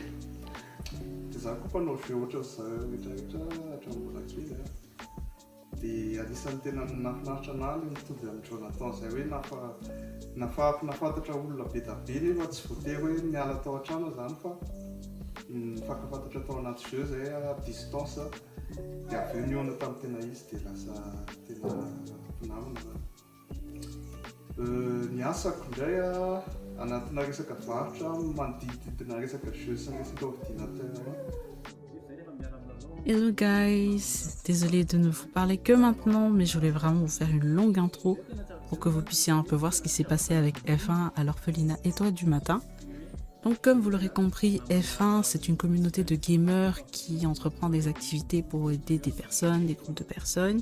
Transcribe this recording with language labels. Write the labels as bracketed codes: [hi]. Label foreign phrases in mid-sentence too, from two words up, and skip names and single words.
[mg] Za koa mpanao jeu ohatr'izay rehetrarehetra hatramin'ny mbola kely dia anisan'ny tena nahafinaritra anahy ilay mitovy amin'ny Jonathan izay hoe nafantatra olona be da be nefa tsy voatery hoe miala tao an-trano zany fa mifankafantatra tao anaty jeu izay [fr] à distance [mg] dia avy eo niona tamin'ny tena izy dia lasa tena mpinamana zany. Ny asako indray anatina resaka varotra manodididina resaka jeu sy resaka ordinateur. [en] Hello guys, [fr] désolée de ne vous parler que maintenant, mais je voulais vraiment vous faire une longue intro pour que vous puissiez un peu voir ce qui s'est passé avec F1 à l'orphelinat Étoile du Matin. Donc comme vous l'aurez compris, F1 c'est une communauté de gamers qui entreprend des activités pour aider des personnes, des groupes de personnes.